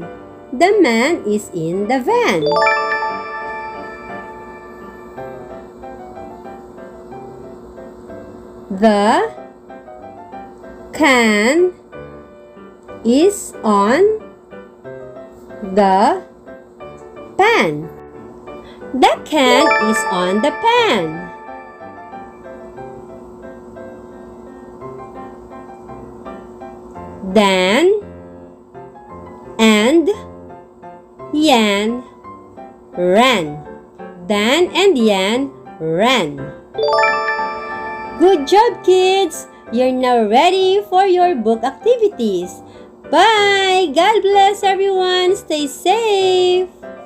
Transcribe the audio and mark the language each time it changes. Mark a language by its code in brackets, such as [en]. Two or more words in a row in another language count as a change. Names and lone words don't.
[en] The man is in the van. The can is on the pan. The can is on the pan. Dan and Yan ran. Dan and Yan ran. Good job, kids! You're now ready for your book activities. Bye! God bless everyone! Stay safe!